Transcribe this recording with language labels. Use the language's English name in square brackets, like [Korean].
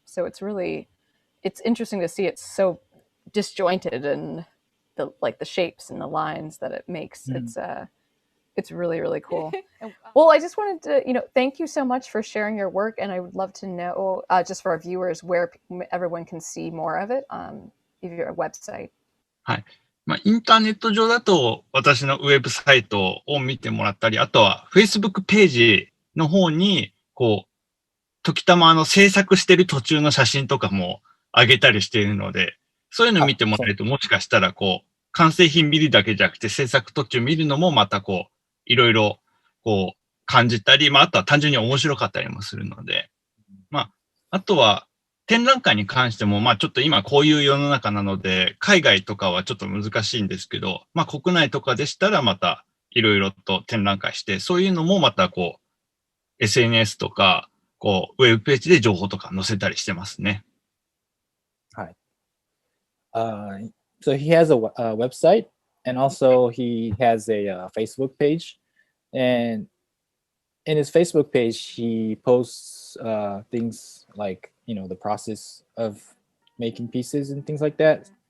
[English] So it's interesting to see it's so disjointed and the shapes and the lines that it makes. It's really, really cool. Well, I just wanted to, thank you so much for sharing your work, and I would love to know, just for our viewers, where everyone can see more of it, if your website. [Japanese] はい。まあ、インターネット上だと私のウェブサイトを見てもらったり、あとは Facebook ページの方に、こう、時たま制作してる途中の写真とかも上げたりしているので、そういうの見てもらえるともしかしたらこう、完成品見るだけじゃなくて制作途中見るのもまたこう、いろいろこう感じたり、まああとは単純に面白かったりもするので、まあ、あとは展覧会に関しても、まあちょっと今こういう世の中なので、海外とかはちょっと難しいんですけど、まあ国内とかでしたらまたいろいろと展覧会して、そういうのもまたこう、SNS とか、こう、ウェブページで情報とか載せたりしてますね。はい。 [English] So he has a website, and also he has a Facebook page, and in his Facebook page he posts things like the process of making pieces and things like that.